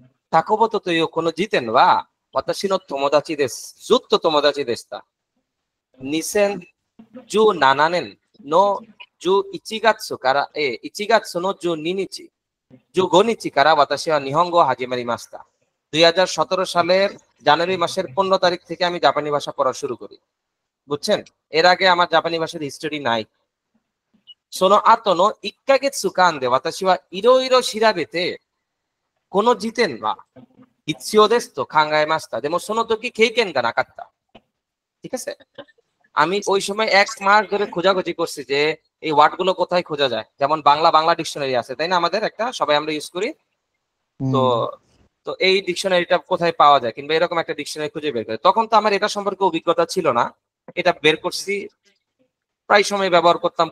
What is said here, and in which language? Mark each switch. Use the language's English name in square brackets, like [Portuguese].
[Japanese] タコボトというこの時点は私の友達です。ずっと友達でした。2017年の11月から1月の12日、15日から私は日本語を始まりました。 [Bangla] 2017সালের জানুয়ারি মাসের 15 তারিখ থেকে আমি জাপানি ভাষা পড়া শুরু করি, বুঝছেন? এর আগে আমার জাপানি ভাষার হিস্টরি নাই। [Japanese] その後の1ヶ月間で私はいろいろ調べて、この時点は必要ですと考えました。でもその時経験がなかった。 [Bangla] ঠিক আছে? আমি ওই সময় 1 মাস ধরে খোঁজাখুঁজি করছি যে এই ওয়ার্ড গুলো কোথায় খোঁজা যায়। যেমন বাংলা ডিকশনারি আছে, তাই না? আমাদের একটা সবাই আমরা ইউজ করি। তো এই ডিকশনারিটা কোথায় পাওয়া যায়, কিংবা এরকম একটা ডিকশনারি খুঁজে বের করে। তখন তো আমার এটা সম্পর্কে অভিজ্ঞতা ছিল না, এটা বের করছি, প্রায় সময় ব্যবহার করতাম।